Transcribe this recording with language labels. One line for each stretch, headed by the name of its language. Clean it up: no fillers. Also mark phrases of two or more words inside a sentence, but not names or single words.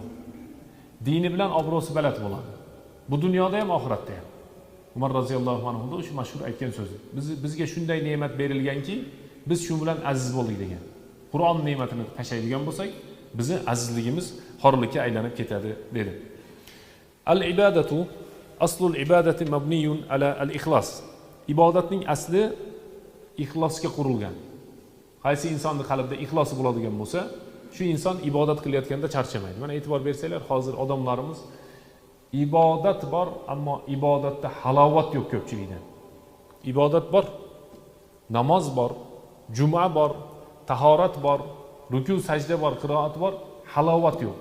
Uzbek: Dini bilan obro'si baland bo'ladi. Bu dunyoda ham, oxiratda ham. Umar
Arabic: رضي الله عنه
Uzbek: o'sha mashhur aytgan so'zi. Bizga shunday ne'mat berilganki, biz shu bilan aziz bo'ldik degan. Qur'on ne'matini tashlaydigan bo'lsak, bizni azizligimiz xorlikka aylanib ketadi dedi.
Arabic: العبادة أصل العبادة مبني على الإخلاص.
Uzbek: Ibodatning asli ixlosga qurilgan. Qaysi insonning qalbida ixlosi bo'ladigan bo'lsa, shu inson ibodat qilayotganda charchamaydi. Mana e'tibor bersanglar, hozir odamlarimiz ibodat bor, ammo ibodatda halovat yo'q ko'pchilikda. Ibodat bor, namoz bor, juma bor, tahorat bor, ruku sajda bor, qiroat bor, halovat yo'q.